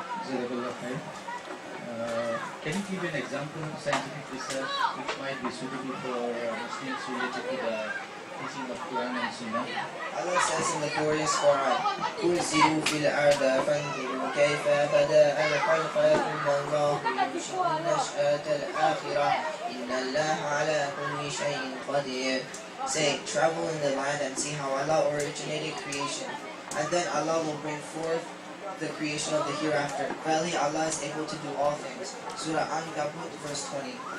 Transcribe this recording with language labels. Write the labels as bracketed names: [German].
[English] Jazakallah khair. Can you give an example of scientific research which might be suitable for Muslims related to the teaching of Quran and Sunnah? Allah says in the glorious Quran, [Arabic] قُلْ سِيرُوا فِي الْأَرْضِ فَانْظُرُوا كَيْفَ بَدَأَ الْخَلْقَ ثُمَّ اللَّهُ يُنشِئُ النَّشْأَةَ الْآخِرَةَ إِنَّ اللَّهَ عَلَى كُلِّ شَيْءٍ قَدِيرٌ. [English] Say, travel in the land and see how Allah originated creation, and then Allah will bring forth the creation of the hereafter. Verily, Allah is able to do all things. Surah An-Kabut, verse 20.